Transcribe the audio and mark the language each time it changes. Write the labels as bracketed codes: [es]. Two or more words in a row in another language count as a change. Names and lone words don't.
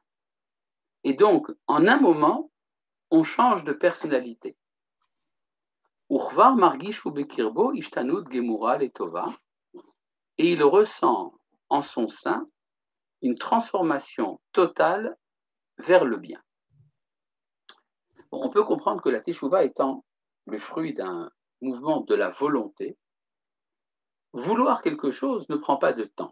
[fr] Et donc, en un moment, on change de personnalité. [he] וכבר מרגיש הוא בקרבו השתנות גמורה לטובה, [fr] et il ressent en son sein une transformation totale vers le bien. Bon, on peut comprendre que la teshuva étant le fruit d'un mouvement de la volonté, vouloir quelque chose ne prend pas de temps.